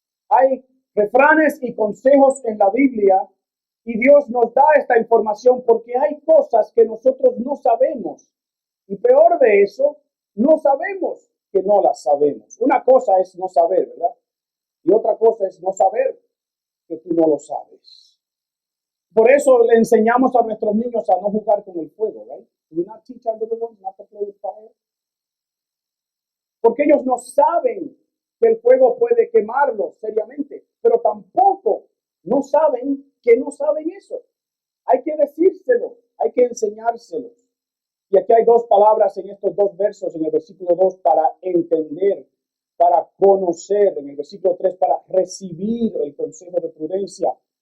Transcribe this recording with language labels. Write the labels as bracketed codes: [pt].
[es] Hay refranes y consejos en la Biblia y Dios nos da esta información porque hay cosas que nosotros no sabemos. Y peor de eso, no sabemos que no las sabemos. Una cosa es no saber, ¿verdad? Y otra cosa es no saber que tú no lo sabes. Por eso le enseñamos a nuestros niños a no jugar con el fuego, ¿right? [en] Do we not teach our little ones not to play with fire? [es] Porque ellos no saben que el fuego puede quemarlos seriamente, pero tampoco no saben que no saben eso. Hay que decírselo, hay que enseñárselos. Y aquí hay 2 palabras en estos 2 versos, en el versículo 2 para entender, para conocer, en el versículo 3 para recibir el consejo de prudencia.